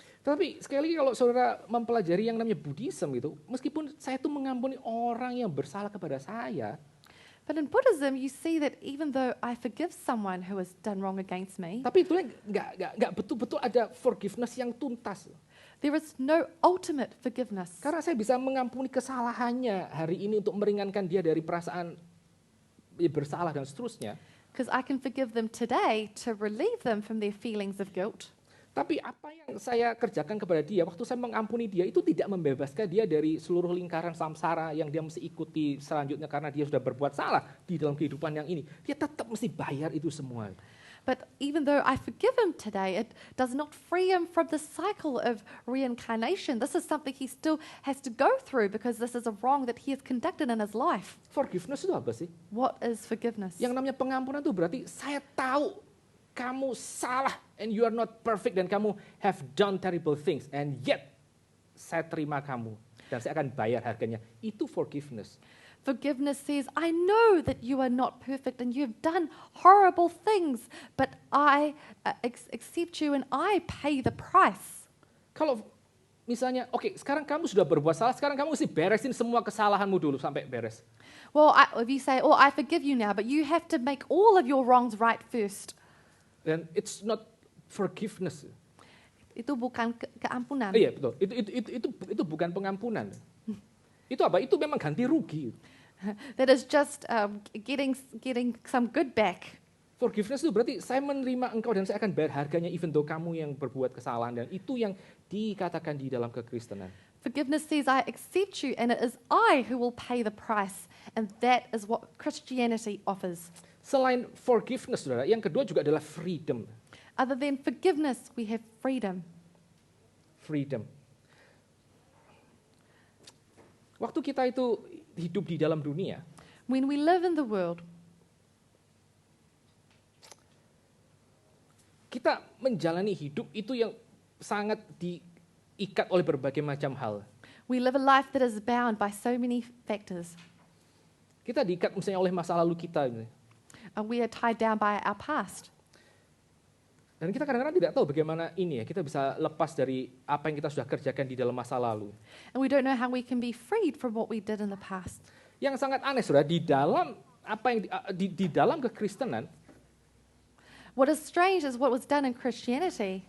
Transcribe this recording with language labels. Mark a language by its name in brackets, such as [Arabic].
[Indonesian] Tapi sekali lagi kalau saudara mempelajari yang namanya Buddhism gitu, meskipun saya tuh mengampuni orang yang bersalah kepada saya, [English] But in Buddhism, you see that even though I forgive someone who has done wrong against me, [Indonesian] tapi itu nggak betul-betul ada forgiveness yang tuntas. [English] there is no ultimate forgiveness. [Indonesian] Karena saya bisa mengampuni kesalahannya hari ini untuk meringankan dia dari perasaan bersalah dan seterusnya. [English] Because I can forgive them today to relieve them from their feelings of guilt. [Indonesian] Tapi apa yang saya kerjakan kepada dia, waktu saya mengampuni dia, itu tidak membebaskan dia dari seluruh lingkaran samsara yang dia mesti ikuti selanjutnya karena dia sudah berbuat salah di dalam kehidupan yang ini. Dia tetap mesti bayar itu semua. [English] But even though I forgive him today, it does not free him from the cycle of reincarnation. This is something he still has to go through because this is a wrong that he has conducted in his life. [Indonesian] Forgiveness itu apa sih? [English] What is forgiveness? [Indonesian] Yang namanya pengampunan itu berarti saya tahu kamu salah [English] and you are not perfect [Indonesian] dan kamu [English] have done terrible things [Indonesian] and yet saya terima kamu dan saya akan bayar harganya. Itu forgiveness. [English] Forgiveness says, I know that you are not perfect and you have done horrible things, but I accept you and I pay the price. [Indonesian] Kalau misalnya, oke, sekarang kamu sudah berbuat salah, sekarang kamu mesti beresin semua kesalahanmu dulu sampai beres. [English] Well, if you say, oh, I forgive you now, but you have to make all of your wrongs right first. Dan it's not forgiveness. [Indonesian] Itu bukan keampunan. Iya, betul. Itu bukan pengampunan. Itu apa? Itu memang ganti rugi. [English] That is just getting some good back. [Indonesian] Forgiveness itu berarti saya menerima engkau dan saya akan bayar harganya [English] even though [Indonesian] kamu yang berbuat kesalahan, dan itu yang dikatakan di dalam kekristenan. [English] Forgiveness says, I accept you and it is I who will pay the price. And that is what Christianity offers. [Indonesian] Selain forgiveness, saudara, yang kedua juga adalah freedom. [English] Other than forgiveness, we have freedom. Freedom. [Indonesian] Waktu kita itu hidup di dalam dunia, [English] When we live in the world, [Indonesian] kita menjalani hidup itu yang sangat diikat oleh berbagai macam hal. [English] we live a life that is bound by so many factors. [Indonesian] Kita diikat misalnya oleh masa lalu kita. [English] We are tied down by our past. [Indonesian] Dan kita kadang-kadang tidak tahu bagaimana kita bisa lepas dari apa yang kita sudah kerjakan di dalam masa lalu. [English] And we don't know how we can be freed from what we did in the past. [Indonesian] Yang sangat aneh, saudara, di dalam di dalam kekristenan, [English] What is strange is what was done in Christianity.